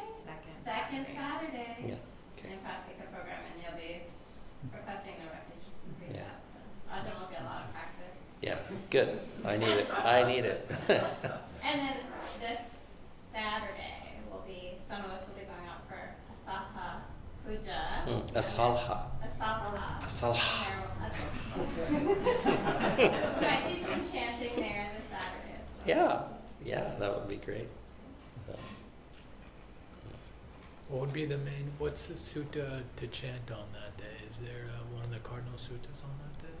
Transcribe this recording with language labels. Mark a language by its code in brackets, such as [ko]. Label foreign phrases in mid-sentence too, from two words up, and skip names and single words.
[en] Second Saturday. Yeah. Okay. In Pasika program, and you'll be requesting the refuge and Yeah. precept. Ajahn will get a lot of practice. Yeah, good. I need it. I need it. And then this Saturday will be, some of us will be going out for Asaha Puja. Asalha. Asaha. Asalha. Might do some chanting there this Saturday as well. Yeah, that would be great. So, What would be what's the sutta to chant on that day? Is there one of the cardinal suttas on that day?